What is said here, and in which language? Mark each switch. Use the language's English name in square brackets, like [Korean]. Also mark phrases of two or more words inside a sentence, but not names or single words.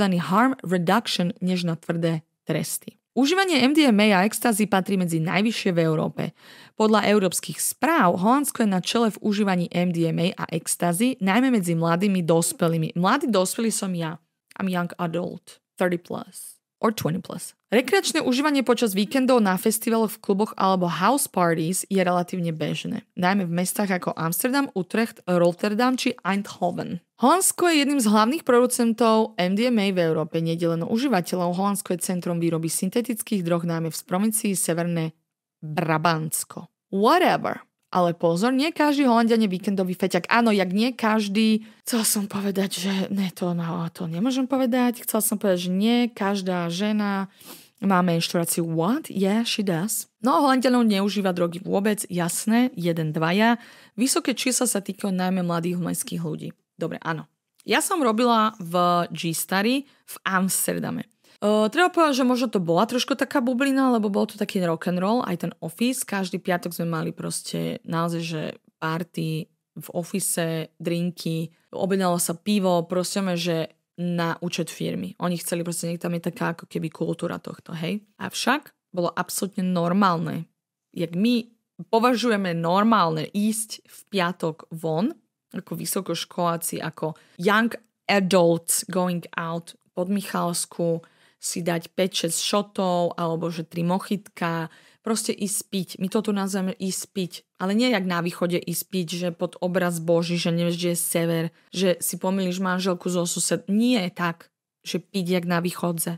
[English] Harm reduction, [Slovak] než na tvrdé tresty. Užívanie MDMA a extázy patrí medzi najvyššie v Európe. Podľa európskych správ Holandsko je na čele v užívaní MDMA a extázy, najmä medzi mladými dospelými. Mladý dospelý som ja. [English] I'm young adult, 30 plus. Or 20 plus. [Slovak] Rekreačné užívanie počas víkendov na festivaloch, v kluboch alebo [English] house parties [Slovak] je relatívne bežné. Najmä v mestách ako Amsterdam, Utrecht, Rotterdam či Eindhoven. Holandsko je jedným z hlavných producentov MDMA v Európe. Nie len užívateľov. Holandsko je centrom výroby syntetických drog, najmä v provincii Severné Brabantsko. [English] Whatever. [Slovak] Ale pozor, nie každý Holanďan je víkendový feťak. Áno, jak nie každý... Chcel som povedať, že... Ne, to nemôžem povedať. Chcel som povedať, že nie každá žena má menštruáciu. [English] What? Yeah, she does. [Slovak] No, Holanďanov neužíva drogy vôbec. Jasné, 1-2. Vysoké čísla sa týkajú najmä mladých mestských ľudí. Dobre, áno. Ja som robila v G-Stary v Amsterdame. Treba povedať, že možno to bola trošku taká bublina, lebo bol to taký rock'n'roll, aj ten office. Každý piatok sme mali proste naozaj, že party v office, drinky, objednalo sa pivo, prosíme, že na účet firmy. Oni chceli proste, nech tam je taká ako keby kultúra tohto, hej. Avšak bolo absolútne normálne. Jak my považujeme normálne ísť v piatok von, ako vysokoškoláci, ako [English] young adults going out [Slovak] pod Michalsku, si dať 5-6 šotov, alebo že 3 mochitka, proste ísť piť. My to tu nazveme ísť piť. Ale nie jak na východe ísť piť, že pod obraz Boží, že nevieš, že je sever, že si pomýliš manželku zo sused. Nie je tak, že piť jak na východze.